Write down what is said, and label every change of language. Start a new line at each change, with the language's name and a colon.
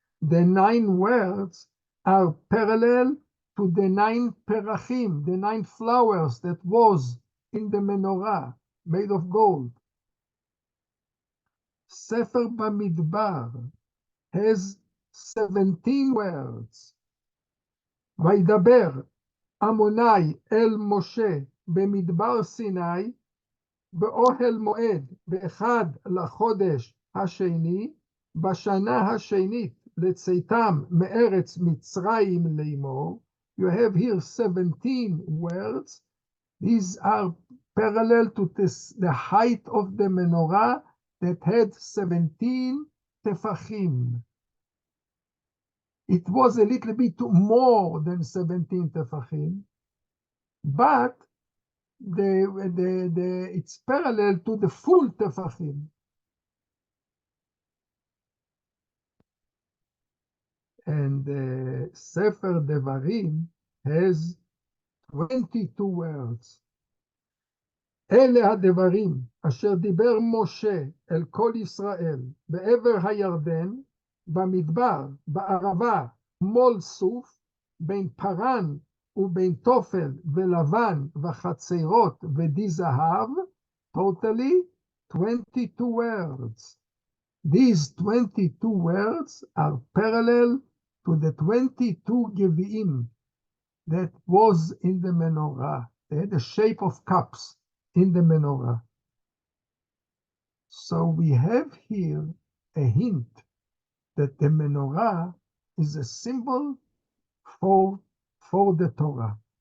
English: The 9 words are parallel to the 9 perachim, the 9 flowers that was in the menorah, made of gold. Sefer Bamidbar has 17 words.
Hebrew: Vaydaber Amonai el Moshe במדבר סיני, באוהל מועד, באחד לחודש השני, בשנה השנית לצאתם מארץ מצרים לאמור.
English: You have here 17 words. These are parallel to the height of the menorah that had 17 tefachim. It was a little bit more than 17 tefachim, but it's parallel to the full tefachim. And Sefer Devarim has 22 words.
Hebrew: אלה הדברים אשר דיבר משה אל כל ישראל בעבר הירדן, במדבר, בערבה, מול סוף, בין פרן ובין תופל ולבן וחצרות ודי זהב,
English: totally 22 words. These 22 words are parallel to the 22 Gevi'im that was in the menorah. They had the shape of cups in the menorah. So we have here a hint that the menorah is a symbol for the Torah.